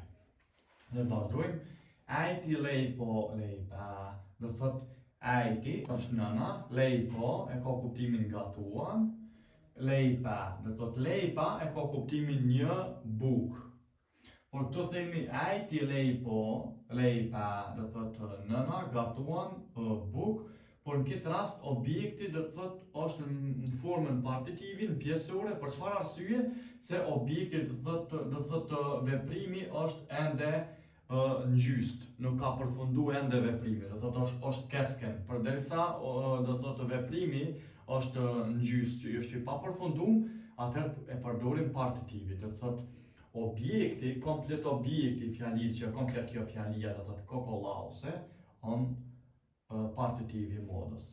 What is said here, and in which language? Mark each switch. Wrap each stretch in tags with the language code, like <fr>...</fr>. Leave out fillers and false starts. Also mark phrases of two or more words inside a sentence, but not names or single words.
<sq>Dhe vazhdojmë.</sq> <fi>Äiti leipoo leipää,</fi> <sq>do të thotë äiti është nëna, leipo e ka kuptimin gatuan, leipää, do të thotë leipa e ka kuptimin një bukë. Por këtu themi</sq> <fi>äiti leipoo leipää,</fi> <sq>do të thotë nëna gatuan bukë, por në këtë rast objekti do të thotë është në formën partitive, në pjesore, për çfarë arsye? Se objekti do të thotë veprimi është ende në gjyst, nuk ka përfundu ende veprimi, do të thotë është kesken, përderisa do të thotë veprimi është në gjyst, që është i pa përfundum, atëherë e përdorim partitivi, do të thotë objekti, komplet objekti fjalisë që komplet kjo fjalia do të thotë kokolause,</sq> <fi>on partitivi modus.</fi>